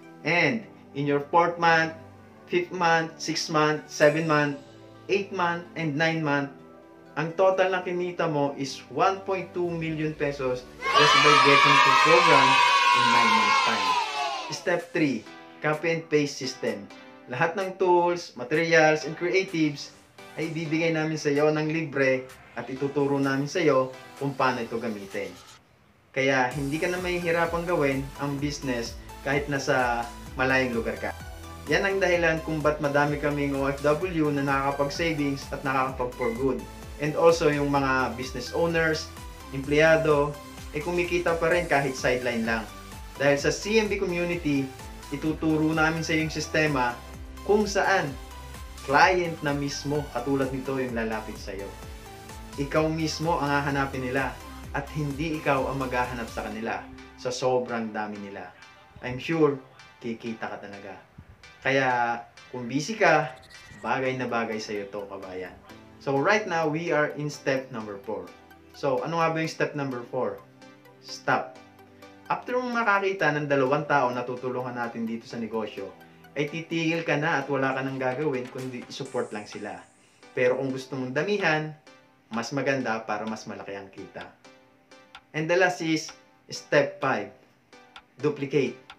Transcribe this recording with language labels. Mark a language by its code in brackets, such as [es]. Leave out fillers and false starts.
[en] And in your fourth month, 5th month, 6th month, 7th month, 8th month, and 9th month, [tl] ang total na kinita mo [en] is 1.2 million pesos just by getting to program in 9 months time. Step 3, copy and paste system. [tl] Lahat ng tools, materials, and creatives ay bibigay namin sa iyo ng libre at ituturo namin sa iyo kung paano ito gamitin. Kaya hindi ka na mahihirapang gawin ang business kahit nasa malayong lugar ka. Yan ang dahilan kung ba't madami kaming OFW na nakakapag-savings at nakakapag-for good. [en] And also [tl] yung mga business owners, empleyado, kumikita pa rin kahit sideline lang. Dahil sa CMB community, ituturo namin sa yung sistema kung saan client na mismo, katulad nito yung lalapit sa iyo. Ikaw mismo ang hahanapin nila at hindi ikaw ang maghahanap sa kanila sa sobrang dami nila. [en] I'm sure, [tl] kikita ka talaga. Kaya, kung busy ka, bagay na bagay sa iyo to, kabayan. [en] So, right now, we are in step number 4. [tl] So, ano nga ba yung step number 4? Stop. After mong makakita ng 2 tao na tutulungan natin dito sa negosyo, ay titigil ka na at wala ka nang gagawin kundi support lang sila. Pero kung gusto mong damihan, mas maganda para mas malaki ang kita. [en] And the last is step 5. Duplicate.